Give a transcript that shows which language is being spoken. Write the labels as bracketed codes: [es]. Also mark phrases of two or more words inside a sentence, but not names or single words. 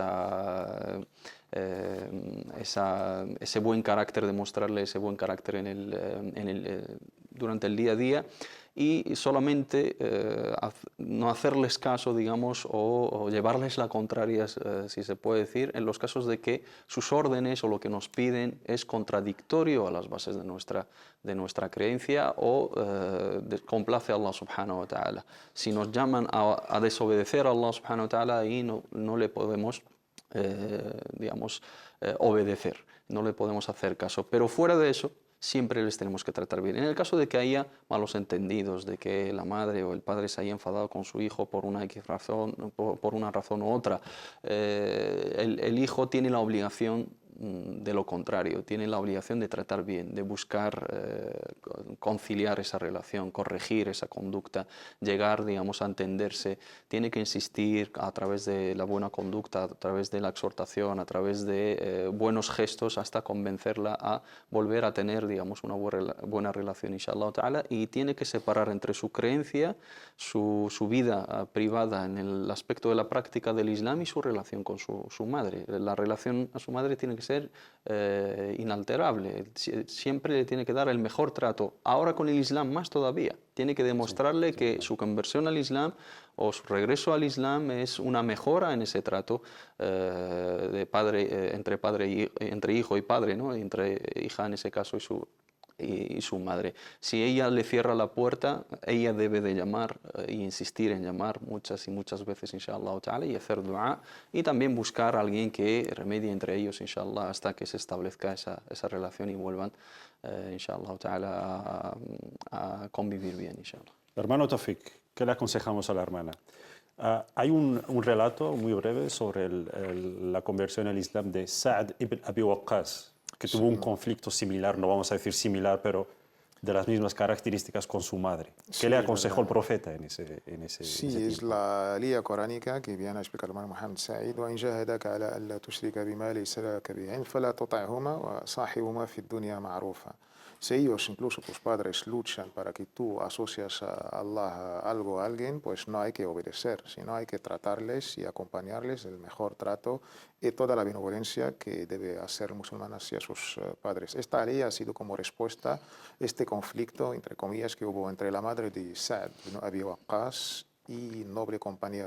[es] ese buen carácter, demostrarles ese buen carácter durante el día a día, y solamente no hacerles caso, digamos, o llevarles la contraria, si se puede decir, en los casos de que sus órdenes o lo que nos piden es contradictorio a las bases de nuestra creencia o complace a [ar] الله سبحانه وتعالى. [es] Si nos llaman a desobedecer a [ar] الله سبحانه وتعالى, [es] ahí no le podemos obedecer, no le podemos hacer caso. Pero fuera de eso, siempre les tenemos que tratar bien. En el caso de que haya malos entendidos, de que la madre o el padre se haya enfadado con su hijo por una razón u otra, el hijo tiene la obligación de lo contrario, tiene la obligación de tratar bien, de buscar conciliar esa relación, corregir esa conducta, llegar, digamos, a entenderse. Tiene que insistir a través de la buena conducta, a través de la exhortación, a través de buenos gestos, hasta convencerla a volver a tener, digamos, una buena relación, [ar] إن شاء الله تعالى, [es] y tiene que separar entre su creencia, su vida privada en el aspecto de la práctica del Islam y su relación con su madre. La relación a su madre tiene que ser inalterable, siempre le tiene que dar el mejor trato. Ahora con el Islam más todavía, tiene que demostrarle que su conversión al Islam o su regreso al Islam es una mejora en ese trato entre hijo y padre, ¿no? Entre hija en ese caso y su madre. Si ella le cierra la puerta, ella debe de llamar e insistir en llamar muchas y muchas veces, [ar] إن شاء الله تعالى, [es] y hacer dua, y también buscar a alguien que remedie entre ellos, inshallah, hasta que se establezca esa relación y vuelvan, [ar] إن شاء الله تعالى, [es] a convivir bien, inshallah. Hermano Tawfiq, ¿qué le aconsejamos a la hermana? Hay un relato muy breve sobre la conversión al Islam de Sa'd ibn Abi Waqqas, que tuvo un conflicto similar, no vamos a decir similar, pero de las mismas características con su madre. ¿Qué le aconsejó el profeta en ese Sí, ese es la línea coránica que viene a explicar el hermano Muhammad Sa'id: [ar] وإن جاهداك على ألا تشرك بما ليس لك به علم فلا تطعهما وصاحبهما في الدنيا معروفا. [es] Si ellos, incluso tus padres, luchan para que tú asocias a Allah a algo, a alguien, pues no hay que obedecer, sino hay que tratarles y acompañarles el mejor trato y toda la benevolencia que debe hacer el musulmán hacia sus padres. Esta ley ha sido como respuesta a este conflicto, entre comillas, que hubo entre la madre de Sa'd ibn Abi Waqqas y noble compañero.